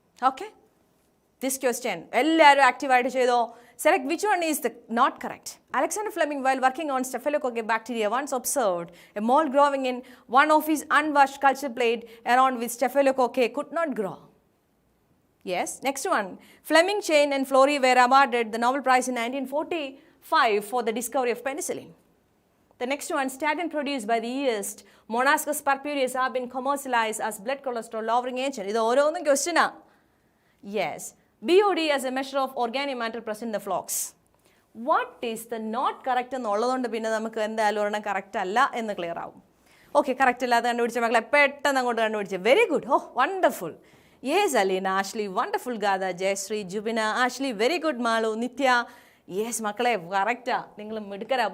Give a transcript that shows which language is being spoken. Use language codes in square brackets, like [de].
[ml] Okay, this question എല്ലാവരും ആക്റ്റീവായിട്ട് ചെയ്തോ. [en] Select which one is not correct. Alexander Fleming, while working on Staphylococcus bacteria, once observed a mole growing in one of his unwashed culture plate around which Staphylococcus could not grow. Yes, next one. Fleming, Chain and Florey were awarded the Nobel Prize in 1945 for the discovery of penicillin. The next one, statin produced by the yeast Monaskos purpureus have been commercialized as blood cholesterol lowering agent. [ml] ഇത് ഓരോന്നും ക്വസ്റ്റ്യനാ. [en] Yes. BOD as a measure of organic matter present in the flocks. What is the not correct [ml] എന്നുള്ളതുകൊണ്ട് പിന്നെ നമുക്ക് എന്തായാലും ഒരെണ്ണം correct അല്ല എന്ന് clear ആവും. ഓക്കെ, കറക്റ്റ് അല്ലാതെ കണ്ടുപിടിച്ച മക്കളെ പെട്ടെന്ന് അങ്ങോട്ട് കണ്ടുപിടിച്ച്. [en] Very good. Oh, wonderful. Yes, Aleena, Ashley, wonderful. Gatha, Jayashree, Jubina, Ashley, very good. [ml] Malu, നിത്യ, യെസ് മക്കളെ കറക്റ്റാ, നിങ്ങൾ മിടുക്കരാ.